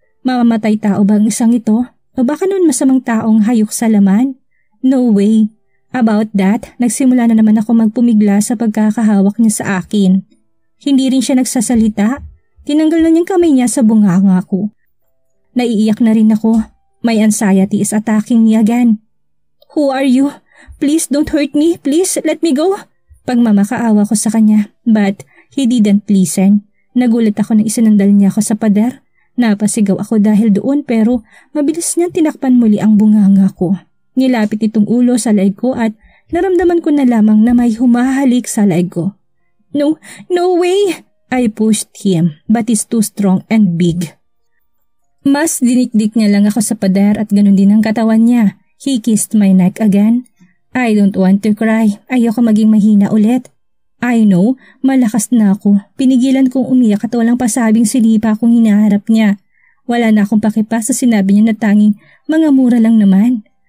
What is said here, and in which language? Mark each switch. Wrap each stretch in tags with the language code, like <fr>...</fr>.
<tl>Mamamatay tao ba ang isang ito? O baka noon masamang taong hayok sa laman?</tl> <en>No way.</en> <tl>About that, nagsimula na naman ako magpumigla sa pagkakahawak niya sa akin. Hindi rin siya nagsasalita. Tinanggal na niyang kamay niya sa bunganga ko. Naiiyak na rin ako.</tl> <en>My anxiety is attacking me again. Who are you? Please don't hurt me. Please let me go.</en> <tl>Pagmamakaawa ko sa kanya.</tl> <en>But he didn't listen.</en> <tl>Nagulat ako na isinandal niya ako sa pader. Napasigaw ako dahil doon pero mabilis niyang tinakpan muli ang bunganga ko. Nilapit itong ulo sa laig ko at naramdaman ko na lamang na may humahalik sa laig ko.</tl> <en>No way! I pushed him but he's too strong and big.</en> <tl>Mas dinikdik niya lang ako sa pader at ganun din ang katawan niya.</tl> <en>He kissed my neck again. I don't want to cry.</en> <tl>Ayoko maging mahina ulit.</tl> <en>I know,</en> <tl>malakas na ako. Pinigilan kong umiyak at walang pasabing silipa akong hinaharap niya. Wala na akong pakipa sa sinabi niya na tanging mga mura lang naman.</tl>